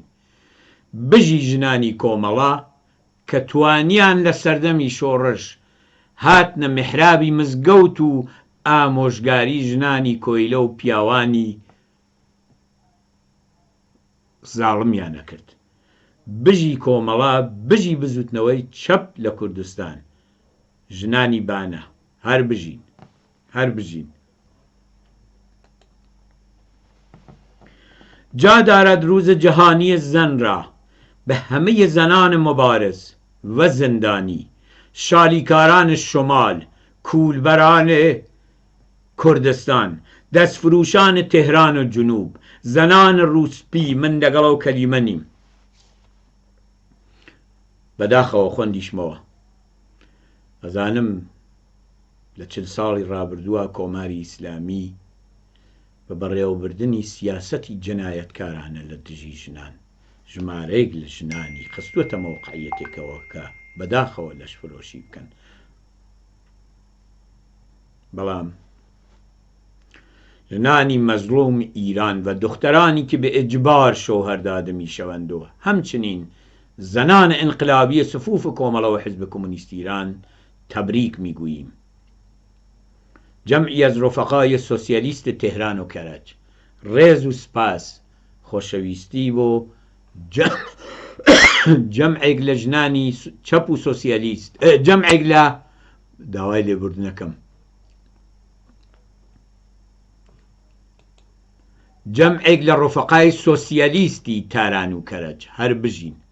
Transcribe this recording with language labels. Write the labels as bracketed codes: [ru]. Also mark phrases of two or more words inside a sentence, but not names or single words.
[ckb] بژی ژنانی کۆمەڵە کە توانیان لە سەردەمی شۆڕش هاتنە میحرابی مزگەوت و ئامۆژگاری ژنانی کۆیلە و پیاوانی زاڵمیانە کرد. بژی کۆمەڵە، بژی بزوتنەوەی چەپ لە کوردستان. ژنانی بانە، هەر بژین، هەر بژین. [fa] جا دارد روز جهانی زن را به همه زنان مبارز و زندانی، شالیکاران شمال، کولبران کردستان، دەستفروشان تهران و جنوب، زنان روسپی، [ckb] من لەگەڵ ئەو کەلیمە نیم. بەداخەوە خوێندیشمەوە. ئەزانم لە 40 ساڵی ڕابردووە کۆماری ئیسلامی بە بەڕێوەبردنی سیاسەتی جەنایەتکارانە لە دژی ژنان ژمارەیەک لە ژنانی خستووەتە مەوقعیەتێکەوە کە بەداخەوە لەشفرۆشی بکەن. بەڵام ژنانی مەزلوم [fa] ئیران و دخترانی که به اجبار شوهر داده می شوند و همچنین زنان انقلابی صفوف کۆمەڵە و حزب کمونیست ایران تبریک می گوییم. جمعی از رفقای سوسیالیست تهران و کرج، [ckb] ڕێز و سپاس خۆشەویستی بۆ جەمعێک لە ژنانی چەپ و سۆسیالیست، جەمعێک لە داوای لێبوردنەکەم، جەمعێک لە ڕفقای سۆسیالیستی تاران و کەرەج، هەر بژین.